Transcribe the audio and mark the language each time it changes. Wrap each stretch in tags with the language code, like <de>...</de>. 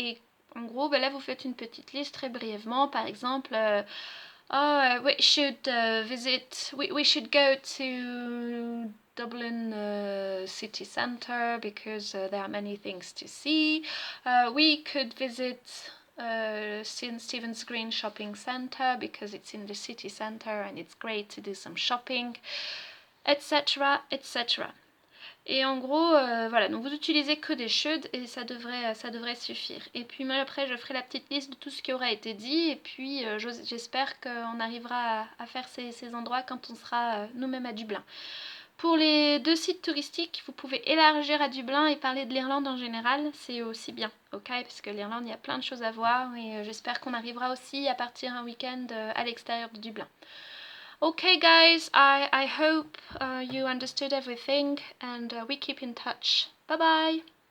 <fr>Et en gros, là, vous faites une petite liste très brièvement, par exemple,</fr> <en>we should we should go to Dublin city centre because there are many things to see. We could visit St. Stephen's Green shopping centre because it's in the city centre and it's great to do some shopping, etc., etc.</en> <fr>Et en gros, voilà, donc vous utilisez que des should et ça devrait suffire. Et puis moi après, je ferai la petite liste de tout ce qui aura été dit et puis j'espère qu'on arrivera à faire ces endroits quand on sera nous-mêmes à Dublin. Pour les 2 sites touristiques, vous pouvez élargir à Dublin et parler de l'Irlande en général, c'est aussi bien, ok? Parce que l'Irlande, il y a plein de choses à voir et j'espère qu'on arrivera aussi à partir un week-end à l'extérieur de Dublin.</fr> <en>Okay guys, I hope you understood everything and we keep in touch. Bye bye!</en>